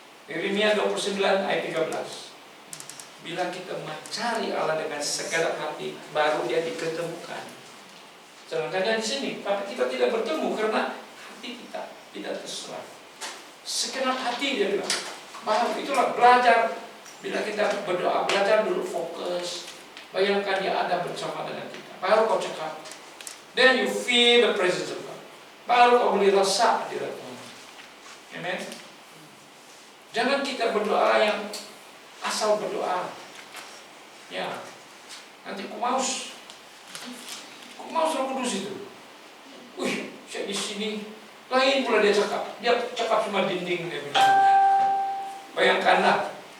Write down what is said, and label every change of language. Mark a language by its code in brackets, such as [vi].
[ms] Yeremia 29 ayat 13. Bila kita mencari Allah dengan segenap hati, baru dia diketemukan. Sedangkan dia di sini, tapi kita tidak bertemu karena hati kita tidak terserah. Segenap hati dia bilang. Baru itulah belajar. Bila kita berdoa, belajar dulu fokus. Bayangkan dia ada bersama dengan kita. Baru kau cakap. [en] Then you feel the presence of God. [ms] Baru kau boleh rasa hadirat Tuhan. Amen. Jangan kita berdoa yang asal berdoa. Ya. Nanti kumaus Roh Kudus itu. Wih, saya di sini. Lain pula dia cakap. Dia cakap cuma dinding dia bilang. Bayangkanlah.